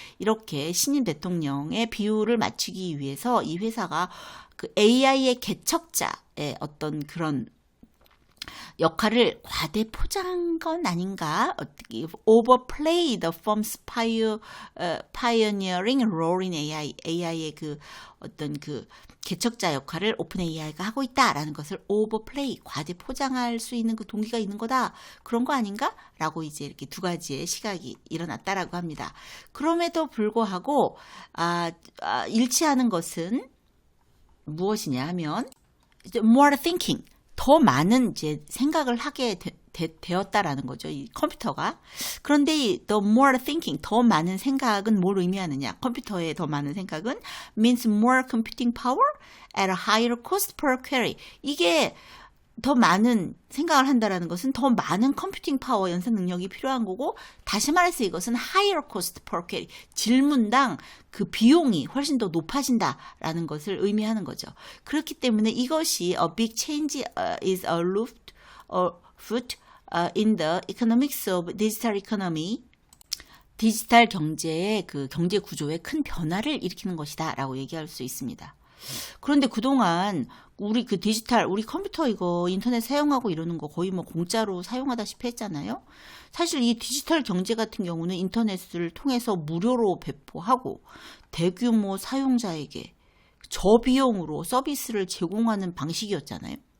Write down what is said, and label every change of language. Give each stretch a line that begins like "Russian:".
Korean: 이렇게 신임 대통령의 비유를 맞추기 위해서 이 회사가 그 AI의 개척자의 어떤 그런 역할을 과대 포장한 건 아닌가?
English: overplay the firm's pioneering role in AI.
Korean: AI의 그 어떤 그 개척자 역할을 오픈 AI가 하고 있다라는 것을 overplay, 과대 포장할 수 있는 그 동기가 있는 거다. 그런 거 아닌가? 라고 이제 이렇게 두 가지의 시각이 일어났다라고 합니다. 그럼에도 불구하고 일치하는 것은 무엇이냐 하면
English: more thinking,
Korean: 더 많은 이제 생각을 하게 되었다라는 거죠. 이 컴퓨터가. 그런데 이
English: the more thinking,
Korean: 더 많은 생각은 뭘 의미하느냐? 컴퓨터의 더 많은 생각은
English: means more computing power at a higher cost per query.
Korean: 이게 더 많은 생각을 한다라는 것은 더 많은 컴퓨팅 파워, 연산 능력이 필요한 거고, 다시 말해서 이것은
English: higher cost per query,
Korean: 질문당 그 비용이 훨씬 더 높아진다라는 것을 의미하는 거죠. 그렇기 때문에 이것이
English: a big change is afoot in the economics of digital economy.
Korean: 디지털 경제의 그 경제 구조에 큰 변화를 일으키는 것이다 라고 얘기할 수 있습니다. 그런데 그동안 우리 그 디지털, 우리 컴퓨터 이거 인터넷 사용하고 이러는 거 거의 뭐 공짜로 사용하다시피 했잖아요. 사실 이 디지털 경제 같은 경우는 인터넷을 통해서 무료로 배포하고 대규모 사용자에게 저비용으로 서비스를 제공하는 방식이었잖아요.